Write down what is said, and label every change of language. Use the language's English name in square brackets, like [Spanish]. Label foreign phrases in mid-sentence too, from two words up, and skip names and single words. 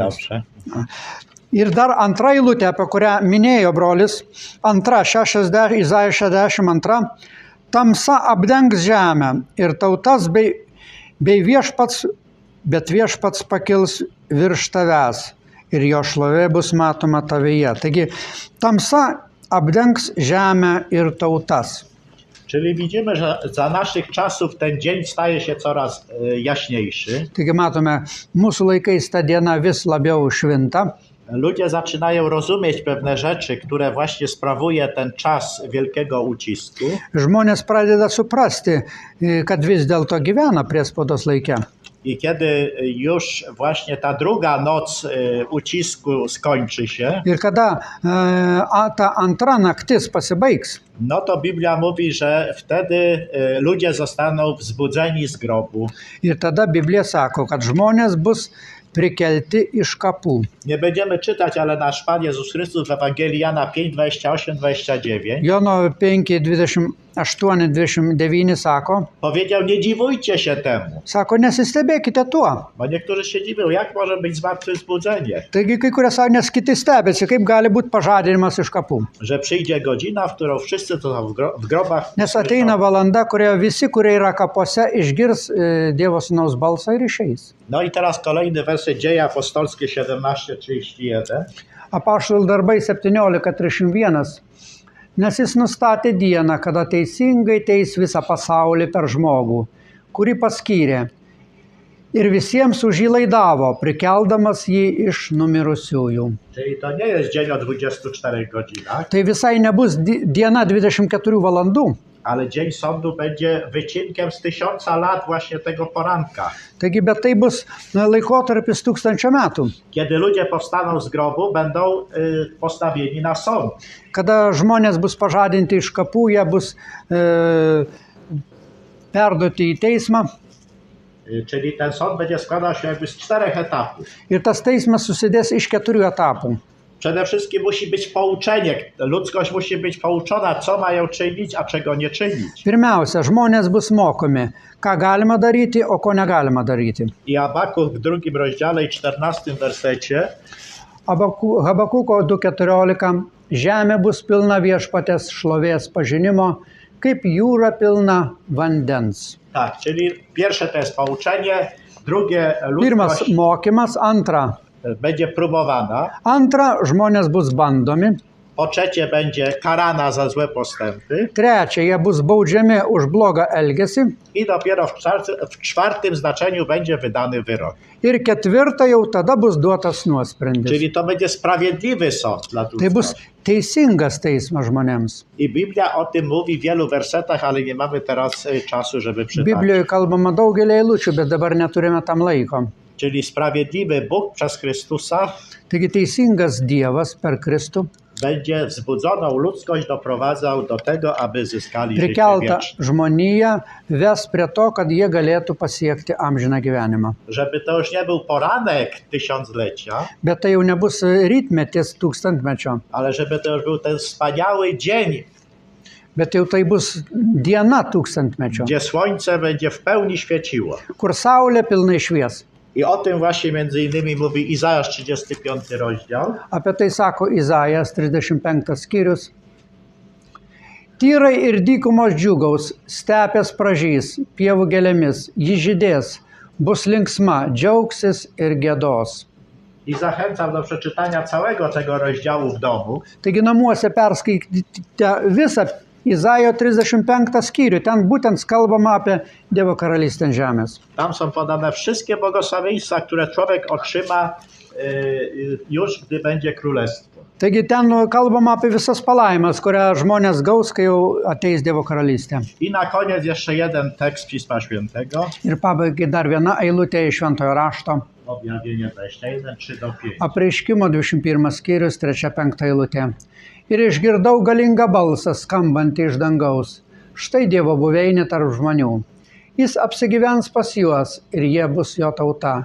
[Polish] Dobrze. [Lithuanian] Ir dar antra eilutė, apie kurią minėjo brolis, Izaja 62, tamsa apdengs žemę ir tautas bei viešpats, bet viešpats pakils virš tavęs ir jo šlovė bus matoma tavyje. Taigi, tamsa apdengs žemę ir tautas. [Polish] Czyli widzimy, że za naszych czasów ten dzień staje się coraz jaśniejszy. [Lithuanian] Taigi matome, mūsų laikais ta diena vis labiau švinta. [Polish] Ludzie zaczynają rozumieć pewne rzeczy, które właśnie sprawuje ten czas wielkiego ucisku. [Lithuanian] Žmonės pradeda suprasti, kad vis dėlto gyvena priespaudos laike. [Polish] I kiedy już właśnie ta druga noc ucisku skończy się, [Lithuanian] Ir kada ta antra naktis pasibaigs, [Polish] no to Biblia mówi, że wtedy ludzie zostaną wzbudzeni z grobu. [Lithuanian] ir tada Biblija sako, kad žmonės bus prikelti iš kapų. [Polish] Nie będziemy czytać, ale nasz Pan Jezus Chrystus w Ewangelii Jana 5, 28, 29 [Lithuanian] Jono 5, 28, 29 sako, [Polish] powiedział, nie dziwujcie się temu. [Lithuanian] Sako, nesistebėkite tuo. [Polish] Bo niektórzy się dziwią, jak może być zmartwychwzbudzenie? [Lithuanian] Taigi kai kurie sako, nes kiti stebėsi, kaip gali būti pažadinimas iš kapų. [Polish] Że przyjdzie godzina, w którą wszyscy, co są w grobach, [Lithuanian] Nes ateina valanda, kurioje visi, kurie yra kapuose, išgirs Dievo Sūnaus balsą ir išeis. [Polish] No i teraz kolejny werset Dzieje Apostolskie 17:31. [Lithuanian] Apaštalų darbai 17:31. Nes jis nustatė dieną, kada teisingai teis visą pasaulį per žmogų, kurį paskyrė. Ir visiems už jį laidavo, prikeldamas jį iš numirusiųjų. [Polish] Czyli to nie jest dzień o 24 godzinach, [Lithuanian] Tai visai nebus diena 24 valandų. [Polish] ale dzień sądu będzie wycinkiem z 1000 lat właśnie tego poranka. [Lithuanian] Taigi, bet tai bus laikotarpis 1000 metų. [Polish] Kiedy ludzie powstaną z grobu, będą postawieni na sąd. [Lithuanian] Kada žmonės bus pažadinti iš kapų, jie bus perduoti į teismą. [Polish] Czyli ten sąd będzie składał się jakby z 4 etapów. [Lithuanian] Ir tas teismas susidės iš 4 etapų. [Polish] Przede wszystkim musi być pouczenie. Ludzkość musi być pouczona, co mają czynić, a czego nie czynić. [Lithuanian] Pirmiausia, žmonės bus mokomi, ką galima daryti, o ko negalima daryti. [Polish] I Habakuk w 2 rozdziale i 14 wersecie [Lithuanian] Habakuko 2:14 Žemė bus pilna viešpaties šlovės pažinimo, kaip jūra pilna vandens. [Polish] tak, czyli pierwsze to jest pouczenie, drugie [Lithuanian] Pirmas [Polish] ludzkość [Lithuanian] mokymas, antra. [Polish] będzie próbowana, [Lithuanian] Antra, žmonės bus bandomi. [Polish] po trzecie będzie karana za złe postępy [Lithuanian] Trečia, jie bus baudžiami už blogą elgesį. [Polish] i dopiero w czwartym znaczeniu będzie wydany wyrok. [Lithuanian] Ir ketvirta, jau tada bus duotas nuosprendis. [Polish] Czyli to będzie sprawiedliwy sąd dla [Lithuanian] Tai bus [Polish] ludzkości. [Lithuanian] teisingas teismas žmonėms. [Polish] I Biblia o tym mówi w wielu wersetach, ale nie mamy teraz czasu, żeby przytaczyć. [Lithuanian] Biblijoje kalbama daugelį eilučių, bet dabar neturime tam laiko. [Polish] Czyli sprawiedliwy Bóg przez Chrystusa [Lithuanian] Taigi teisingas Dievas per Kristų [Polish] będzie wzbudzoną ludzkość doprowadzał do tego, aby zyskali życie [Lithuanian] prikeltą [Polish] wieczne. [Lithuanian] žmoniją ves prie to, kad jie galėtų pasiekti amžiną gyvenimą. [Polish] Żeby to już nie był poranek tysiąclecia, [Lithuanian] Bet tai jau nebus rytmetis tūkstantmečio, [Polish] ale żeby to już był ten wspaniały dzień, [Lithuanian] bet jau tai bus diena tūkstantmečio, [Polish] gdzie słońce będzie w pełni świeciło. [Lithuanian] kur saulė pilnai švies. [Polish] I o tym właśnie między innymi mówi Izajasz 35 rozdział. [Lithuanian] Apie tai sako Izajas 35 skyrius. Tyrai ir dykumos džiugaus, stepės pražys, pievų gėlėmis, ji žydės, bus linksma, džiaugsis ir gėdos. [Polish] I zachęcam do przeczytania całego tego rozdziału w domu. [Lithuanian] Taigi namuose perskaitykite visą Izaijo 35 skyrių. Ten būtent kalbama apie Dievo karalystę ant žemės. [Polish] Tam są podane wszystkie błogosławieństwa, które człowiek otrzyma już, gdy będzie królestwo. [Lithuanian] Taigi ten kalbama apie visas palaimas, kurią žmonės gaus, kai jau ateis Dievo karalystė. [Polish] I na koniec jeszcze jeden tekst Pisma Świętego. [Lithuanian] Ir pabaigai dar viena eilutė iš Šventojo rašto. [Polish] Objawienie 21, 3-5. [Lithuanian] Apreiškimo 21 skyrius, 3-5 eilutė. Ir išgirdau galingą balsą skambantį iš dangaus. Štai Dievo buveinė tarp žmonių. Jis apsigyvens pas juos ir jie bus jo tauta.